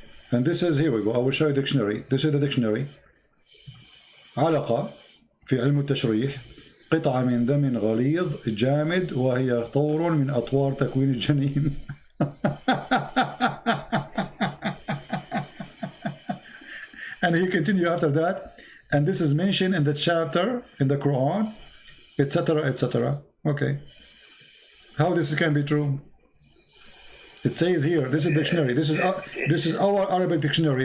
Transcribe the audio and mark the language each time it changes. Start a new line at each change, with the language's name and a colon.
English: And this is, here we go, I will show you dictionary. This is the dictionary.
Arabic: علقة في علم التشريح قطعة من دم غليظ جامد وهي طور من أطوار تكوين الجنين.
English: And he continue after that, and this is mentioned in the chapter in the Quran, etc., etc. Okay, how this can be true? It says here, this is dictionary, this is our Arabic dictionary.